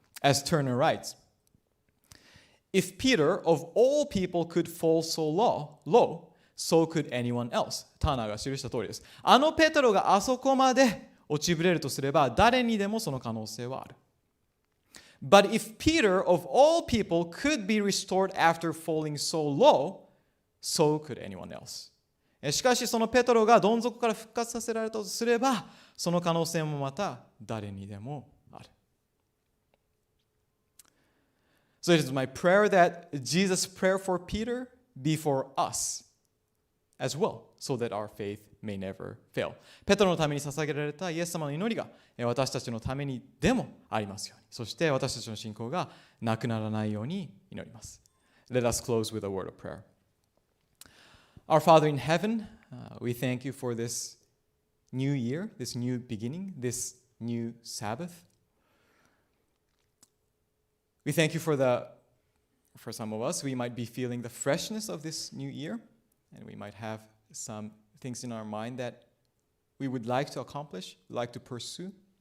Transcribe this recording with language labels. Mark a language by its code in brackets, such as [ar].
[en] As Turner writes, If Peter of all people could fall so low,So could anyone else. [ja] ターナーが記した通りです。あのペトロがあそこまで落ちぶれるとすれば、誰にでもその可能性はある。 [en] But if Peter of all people could be restored after falling so low, so could anyone else. [ja] しかしそのペトロがどん底から復活させられたとすれば、その可能性もまた誰にでもある。 [en] So it is my prayer that Jesus' prayer for Peter be for us.as well, so that our faith may never fail. [ja] ペトロのために捧げられたイエス様の祈りが私たちのためにでもありますように、そして私たちの信仰がなくならないように祈ります。 [en] Let us close with a word of prayer. Our Father in heaven, we thank you for this new year, this new beginning, this new Sabbath. We thank you for some of us, we might be feeling the freshness of this new year.And we might have some things in our mind that we would like to accomplish, like to pursue.